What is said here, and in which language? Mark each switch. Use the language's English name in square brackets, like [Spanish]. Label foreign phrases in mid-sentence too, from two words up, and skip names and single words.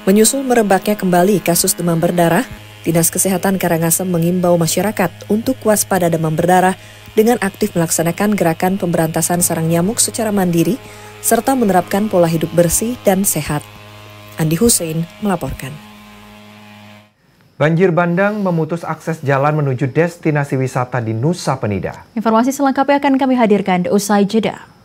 [Indonesian] Menyusul merebaknya kembali kasus demam berdarah, Dinas Kesehatan Karangasem mengimbau masyarakat untuk waspada demam berdarah dengan aktif melaksanakan gerakan pemberantasan sarang nyamuk secara mandiri serta menerapkan pola hidup bersih dan sehat. Andi Hussein melaporkan. Banjir bandang memutus akses jalan menuju destinasi wisata di Nusa Penida. Informasi selengkapnya akan kami hadirkan usai jeda.